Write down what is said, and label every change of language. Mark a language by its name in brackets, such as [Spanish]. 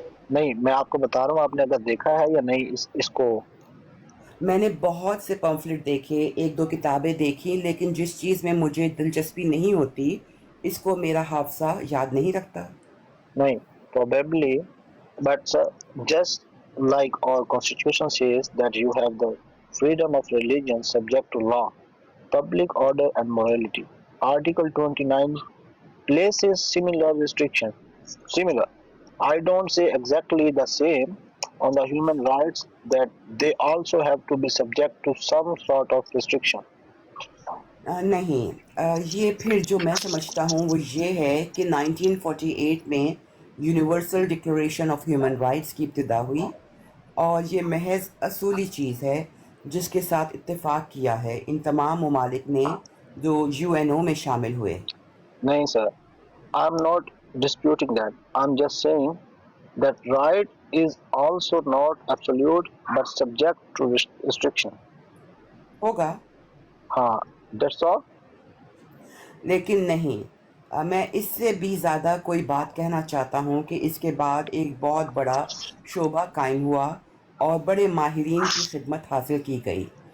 [Urdu] نہیں میں آپ کو بتا رہا ہوں، آپ نے اگر دیکھا ہے یا نہیں اس کو. میں نے بہت سے پمفلٹ دیکھے، ایک دو کتابیں دیکھی، لیکن جس چیز میں مجھے دلچسپی نہیں ہوتی اس کو میرا حافظہ یاد نہیں رکھتا. نہیں [English] probably, but sir, just like our constitution says that you have the freedom of religion subject to law, public order and morality. Article 29 places similar restriction. Similar. I don't say exactly the same on the human rights that they also have to be subject to some sort of restriction. [Urdu] نہیں، یہ پھر جو میں سمجھتا ہوں وہ یہ ہے کہ 1948 میں universal declaration of human rights کی ابتدا ہوئی، اور یہ محض اصولی چیز ہے جس کے ساتھ اتفاق کیا ہے ان تمام ممالک نے جو UN میں شامل ہوئے. [English] No, sir. I'm not disputing that. I'm just saying that right is also not absolute but subject to restriction. [Urdu] ہوگا، [English] हाँ, that's all. [Urdu] لیکن نہیں، میں اس سے بھی زیادہ کوئی بات کہنا چاہتا ہوں کہ اس کے بعد ایک بہت بڑا شعبہ قائم ہوا اور بڑے ماہرین کی خدمت حاصل کی گئی.